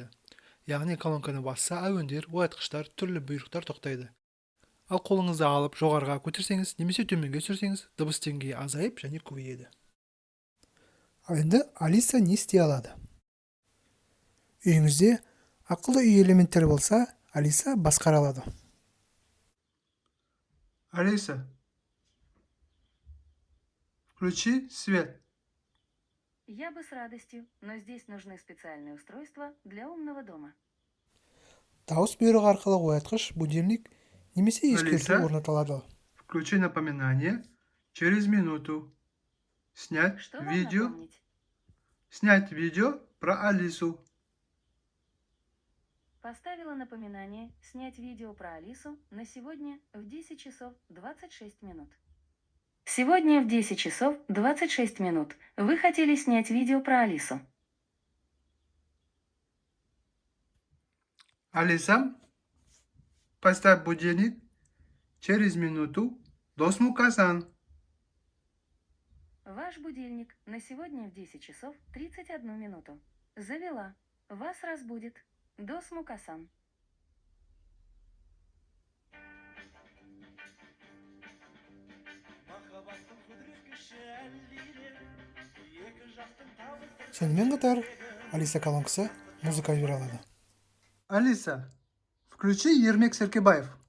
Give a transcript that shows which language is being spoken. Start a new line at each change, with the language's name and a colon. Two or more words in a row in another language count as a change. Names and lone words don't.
Kazakh: Яғни, колонканы басса әуендер, оятқыштар, түрлі бұйрықтар тоқтайды. Ал қолыңызды алып жоғарыға көтерсеңіз, немесе төменге түсірсеңіз, дыбыс деңгейі азайып және көбейеді. Ал енді Алиса не істей алады? Үйіңізде ақылды үй элементтері болса, Алиса басқара алады.
Russian: Алиса, включи свет. Я бы с радостью, но здесь нужны специальные устройства для умного дома. Дауыс бұйрығы арқылы оятқыш, будильник немесе ескерту орнатылады. Включи напоминание через минуту. Снять Что вам видео. напомнить? Снять видео про Алису. Поставила напоминание снять видео про Алису на сегодня в 10 часов 26 минут. Сегодня в 10 часов 26 минут вы хотели снять видео про Алису. Алиса, поставь будильник через минуту до Казан. Ваш будильник на сегодня в 10 часов 31 минуту. Завела. Вас разбудит. До Смукасан.
Kazakh: Сонымен қатар, Алиса колонкасы музыка бере алады.
Russian: Алиса, включи Ермек Серкебаев.